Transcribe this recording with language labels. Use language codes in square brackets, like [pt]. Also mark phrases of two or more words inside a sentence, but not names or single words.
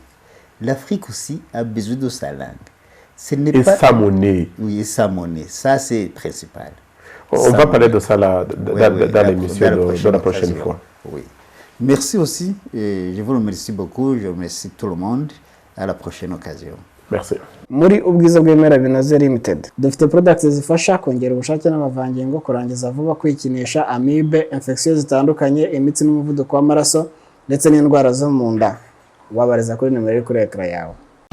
[fr] L'Afrique aussi a besoin de sa langue. Et sa monnaie. Oui, et sa monnaie. Ça, c'est principal. On va parler de ça dans l'émission de la prochaine fois. Oui. Merci aussi. Et je vous remercie beaucoup. Je remercie tout le monde. À la prochaine occasion. Merci. [rw] Muri ubwiza bw'Ibimera Binoze Limited dufite products zifasha kongera ubushake n'amavangingo, kurangiza vuba, kwikinisha amibe, infection zitandukanye, imitsi n'umuvuduko w'amaraso ndetse n'indwara zo mu nda. Wabariza kuri nimero iri kuri ekara yawe.